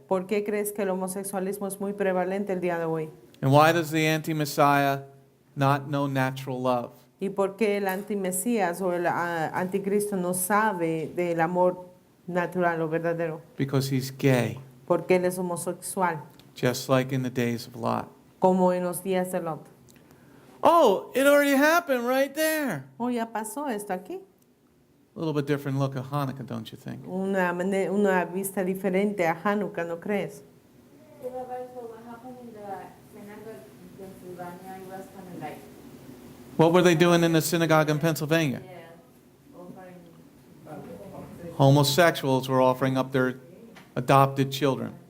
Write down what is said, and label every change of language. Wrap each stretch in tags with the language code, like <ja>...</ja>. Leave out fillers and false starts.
<es>¿Por qué crees que el homosexualismo es muy prevalente el día de hoy?</es> <en>And why does the anti-Messiah not know natural love?</en> <es>¿Y por qué el antimesías o el anticristo no sabe del amor natural o verdadero?</es> <en>Because he's gay,</en> <es>Porque él es homosexual,</es> <en>just like in the days of Lot.</en> <es>como en los días de Lot.</es> <en>Oh, it already happened right there.</en> <es>Oh, ya pasó esto aquí.</es> <en>A little bit different look at Hanukkah, don't you think?</en> <es>Una vista diferente a Hanukkah, ¿no crees?</es> <en>So what happened in the synagogue in Pennsylvania, it was kind of like, What were they doing in the synagogue in Pennsylvania? offering. Homosexuals were offering up their adopted children.</en>